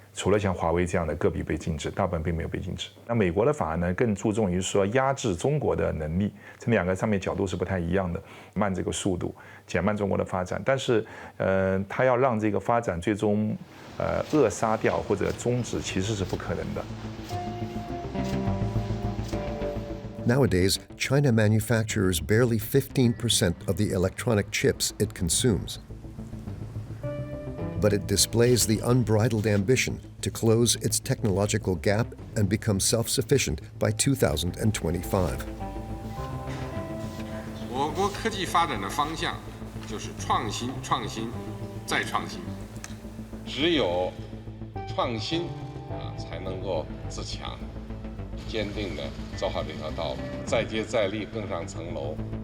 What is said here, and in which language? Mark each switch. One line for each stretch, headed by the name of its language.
Chinese: 除了像华为这样的个别被禁止，大部分并没有被禁止。那美国的法案呢，更注重于说压制中国的能力，这两个上面角度是不太一样的，慢这个速度，减慢中国的发展。但是，它要让这个发展最终扼杀掉或者终止，其实是不可能的。
English: Nowadays, China manufactures barely 15% of the electronic chips it consumes. But it displays the unbridled ambition to close its technological gap and become self-sufficient by 2025.
Chinese: 我国科技发展的方向就是创新、创新再创新。只有创新才能够自强。坚定地走好这条道路，再接再厉，更上层楼。